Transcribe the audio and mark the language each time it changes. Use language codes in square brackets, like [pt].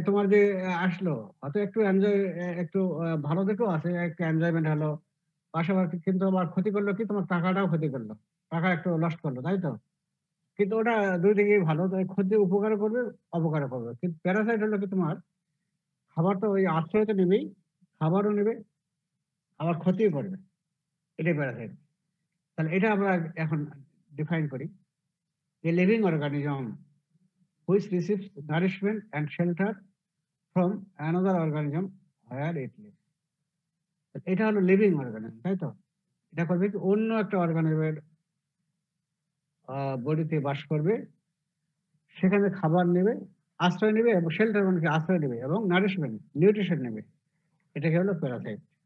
[bn] তোমার যে আসলো হয়তো একটু এনজয়, একটু ভালো দেখেও আছে, একটু এনজয়মেন্ট হলো পাশাপাশি, কিন্তু আবার ক্ষতি করলো কি, তোমার টাকাটাও ক্ষতি করলো, টাকা একটু লস্ট করলো, তাই তো? কিন্তু ওটা দুই দিকেই ভালো, তো এই ক্ষতি উপকার করবে, অপকার করবে। কিন্তু প্যারাসাইট হলো কি তোমার খাবার তো ওই আশ্রয় তো নেবেই, খাবারও নেবে, আবার ক্ষতিও করবে, এটাই প্যারাসাইট। তাহলে এটা আমরা এখন ডিফাইন করি, [en] A living organism which receives nourishment and shelter from another organism where it lives. [bn] এটা হলো লিভিং অর্গানিজম, তাই তো? এটা করবে কি, অন্য একটা অর্গানিজমের বডিতে বাস করবে, সেখানে খাবার নেবে, আশ্রয় নেবে, এবং শেল্টার মানে কি আশ্রয় নেবে, এবং নারিশমেন্ট নিউট্রিশন নেবে, এটাকে হলো প্যারাসাইট।